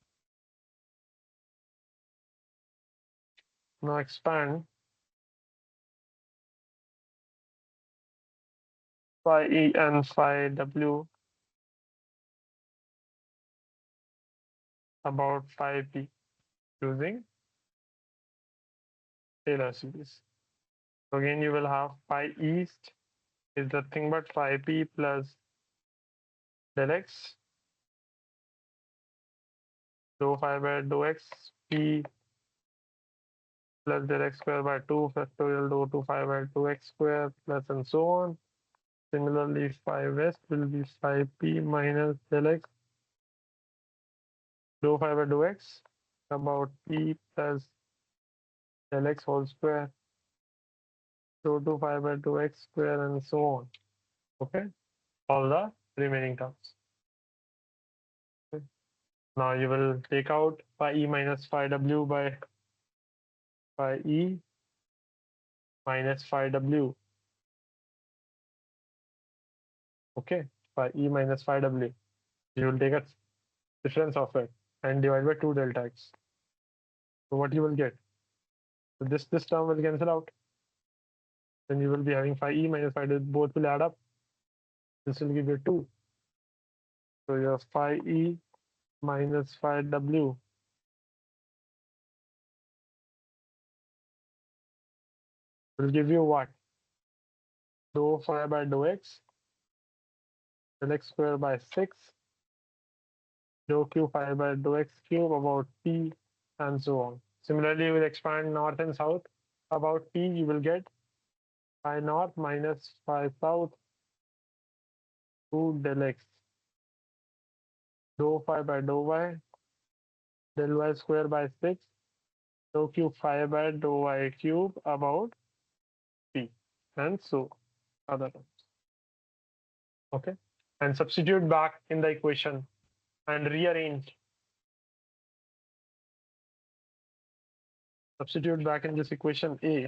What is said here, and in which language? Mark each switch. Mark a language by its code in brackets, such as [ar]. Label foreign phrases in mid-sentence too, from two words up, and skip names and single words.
[en] Now expand phi e and phi w about phi p using Taylor series. So again, you will have phi east is nothing but phi p plus del x dou phi by dou x p plus del x square by 2 factorial dou 2 phi by 2x square plus and so on. Similarly, phi west will be phi p minus del x dou phi by dou x about p plus del x whole square, rho 2 pi by 2x square, and so on. Okay, all the remaining terms. Okay. Now you will take out phi e minus phi w by phi e minus phi w. Okay, phi e minus phi w. You will take a difference of it and divide by 2 delta x. So what you will get? So this term will cancel out. Then you will be having phi e minus phi w, both will add up. This will give you 2. So your phi e minus phi w will give you what? Dou phi by dou x, del x square by 6, dou q phi by dou x cube about p, and so on. Similarly, you will expand north and south about p. You will get phi north minus phi south 2 del x, dou phi by dou y, del y square by 6, dou q phi by dou y cube about p, and so other terms. Okay, and substitute back in the equation and rearrange. Substitute back in this equation A.